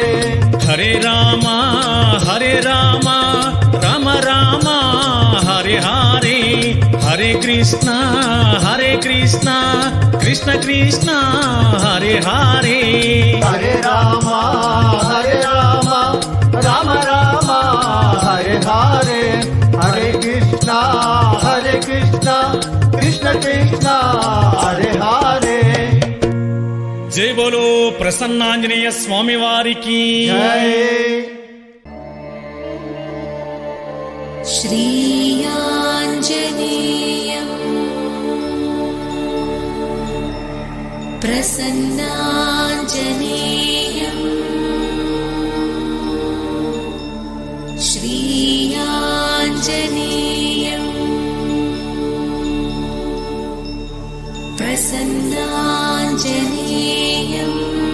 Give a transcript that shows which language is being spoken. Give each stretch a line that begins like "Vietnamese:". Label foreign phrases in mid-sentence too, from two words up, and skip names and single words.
Sanskrit: హరే రామ రామ రామ హరే హరే హరే కృష్ణ కృష్ణ కృష్ణ హరే హరే హరే రామ రామ రామ హరే హరే హరే కృష్ణ కృష్ణ కృష్ణ హరే హరే
Hindi: जय बोलो
Telugu: ప్రసన్నాంజనేయ స్వామి వారికి జై
Sanskrit: श्रीयाञ्जनेयम् प्रसन्नाञ्जनेयम् श्रीयाञ्जनेयम् प्रसन्नाञ्जनेयम्